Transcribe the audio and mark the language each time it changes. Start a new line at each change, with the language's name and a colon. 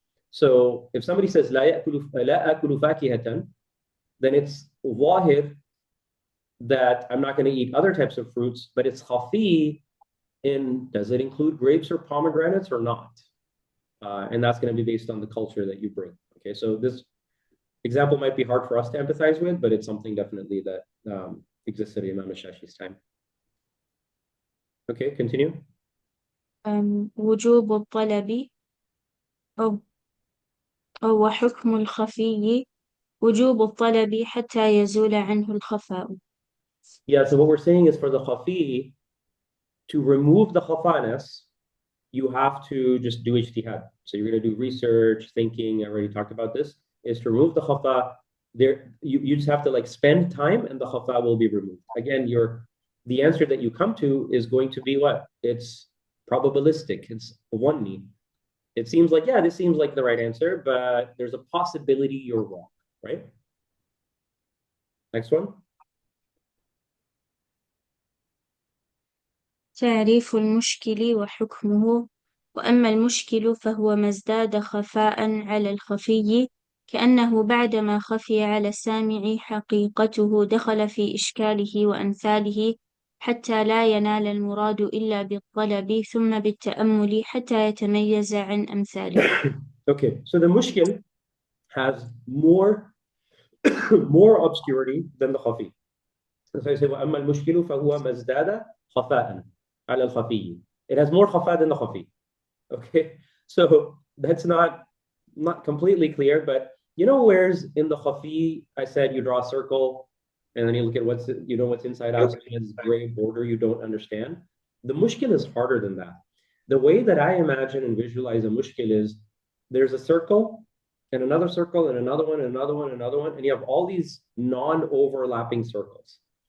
English: So if somebody says
Arabic: لا أكل فاكهة,
English: then it's ظاهر that I'm not going to eat other types of fruits, but it's khafi in does it include grapes or pomegranates or not? And that's going to be based on the culture that you bring. Okay, so this example might be hard for us to empathize with, but it's something definitely that existed in Imam Shashi's time. Okay, continue.
Arabic: وجوب الطلب أو وحكم الخفي وجوب الطلب حتى يزول عنه الخفاء.
English: Yeah, so what we're saying is for the khafi, to remove the khafanas, you have to just do ijtihad. So you're going to do research, thinking. I already talked about this. Is to remove the khafa. There, you just have to like spend time, and the khafa will be removed. Again, the answer that you come to is going to be what? It's probabilistic. It's one. It seems like, yeah, this seems like the right answer, but there's a possibility you're wrong, right? Next one.
Arabic: تعريف المشكل وحكمه. وأما المشكل فهو ما ازداد خفاء على الخفي، كأنه بعدما خفي على السامع حقيقته دخل في إشكاله وأمثاله، حتى لا ينال المراد إلا بالطلب ثم بالتأمل حتى يتميز عن أمثاله.
English: Okay, so the mushkil has more more obscurity than the khafi. So I say,
Arabic: وَأَمَّا الْمُشْكِلُ فَهُوَ مَا ازْدَادَ خَفَاءً عَلَى الْخَفِيِّ.
English: It has more khafa than the khafi. Okay, so that's not completely clear, but you know, whereas in the khafi, I said you draw a circle and then you look at what's inside out, so it's gray border you don't understand. The mushkil is harder than that. The way that I imagine and visualize a mushkil is there's a circle and another circle and another one and another one and another one, and you have all these non-overlapping circles.